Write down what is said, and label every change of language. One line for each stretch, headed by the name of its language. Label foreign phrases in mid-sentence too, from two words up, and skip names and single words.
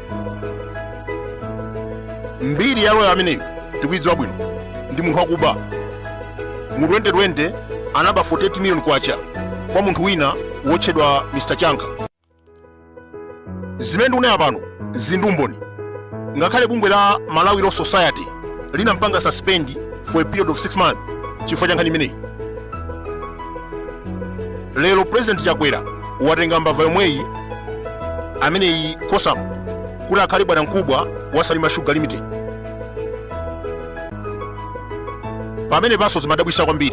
Nyanja: Mbiri ya loya ameneyo tikuidziwa bwino, ndi munthu wa Kuba. Mu 2020 anaba 48 million kwacha kwa munthu wina wotchedwa Mr. Changa. Zimene ndikunenazi pano zindumboni. Ngakhale bungwe la Malawi Law Society linampanga
English: suspend for a period of 6 months
Nyanja: chifukwa cha nkhani imeneyi. Lero President Chakwera watenga mbava yomweyi ameneyi Kosam kuti akhale bwanamkubwa wa Salima Sugar Limited. Pamene paso zimadabwitsa kwambiri.